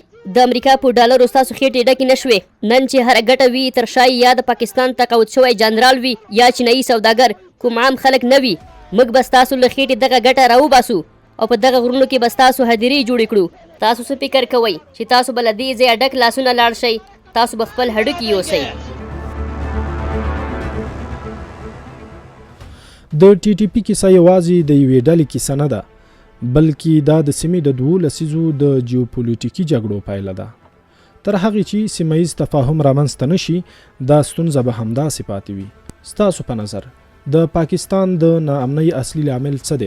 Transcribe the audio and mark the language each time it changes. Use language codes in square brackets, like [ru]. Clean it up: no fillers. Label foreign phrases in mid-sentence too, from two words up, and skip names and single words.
[ps] د امریکا په ډالرو ستاسو خېټې ډکې نه شوې. نن چې هره ګټه وي تر شا یا د پاکستان تقاعد شوی جنرال وي یا چینایي سوداګر، کوم عام خلک نه وي. موږ به ستاسو له خېټې دغه ګټه راوباسو او په دغه غرونو کې به ستاسو هدیرې جوړې کړو. تاسو څه فکر کوئ چې تاسو به له دې ځایه ډک لاسونه لاړ شئ؟ تاسو به خپل هډوکي یوسئ. د टी टी पी کیسه یوازې د یوې ډلې کیسه نه ده، بلکې دا د سیمې د 2 لسیزو د جیوپولیټیکي جګړو پایله ده. تر هغې چې سیمه ییز تفاهم رامنځته نه شي، دا ستونزه به همداسې پاتې وي. ستاسو په نظر د پاکستان د ناامنۍ اصلي لامل څه دی؟